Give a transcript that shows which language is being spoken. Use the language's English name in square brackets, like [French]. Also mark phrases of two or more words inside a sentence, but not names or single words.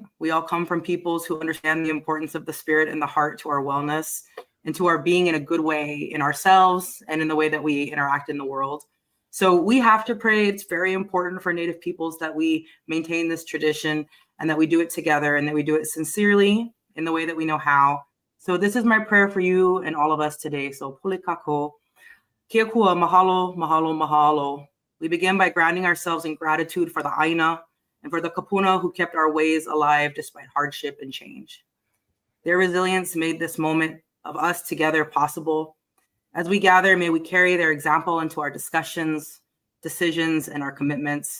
[English] We all come from peoples who understand the importance of the spirit and the heart to our wellness and to our being in a good way in ourselves and in the way that we interact in the world. So we have to pray. It's very important for Native peoples that we maintain this tradition and that we do it together and that we do it sincerely in the way that we know how. So this is my prayer for you and all of us today. So [Hawaiian] pule kako. Kia kua, mahalo, mahalo, mahalo. [English] We begin by grounding ourselves in gratitude for the Aina and for the Kapuna who kept our ways alive despite hardship and change. Their resilience made this moment of us together possible. As we gather, may we carry their example into our discussions, decisions, and our commitments.